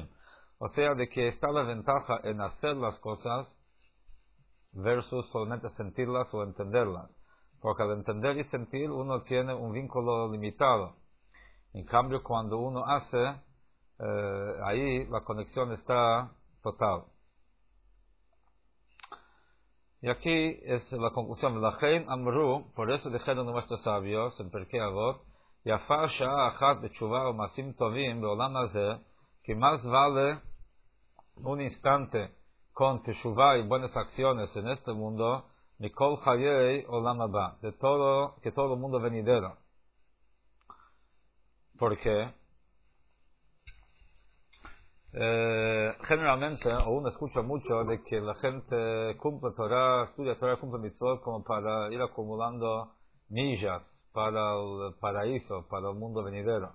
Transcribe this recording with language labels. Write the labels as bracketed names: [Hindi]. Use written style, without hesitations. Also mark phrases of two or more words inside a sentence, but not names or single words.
[Spanish] O sea, de que está la ventaja en hacer las cosas versus solamente sentirlas o entenderlas. Porque al entender y sentir uno tiene un vínculo limitado. En cambio, cuando uno hace, ahí la conexión está total. Y aquí es la conclusión. [Hebrew] לכן אמרו, [Spanish] por eso dijeron nuestros sabios en Perkei Avot, [Hebrew] יפה שעה אחת בתשובה ומעשים טובים בעולם הזה, [Spanish] que más vale un instante con teshuvah y buenas acciones en este mundo, [Hebrew] מכל חיי עולם הבא, [Spanish] que todo el mundo venidero. ¿Por qué? Generalmente, o uno escucha mucho de que la gente cumple Torah, estudia Torah, cumple mitzvot como para ir acumulando millas para el paraíso, para el mundo venidero.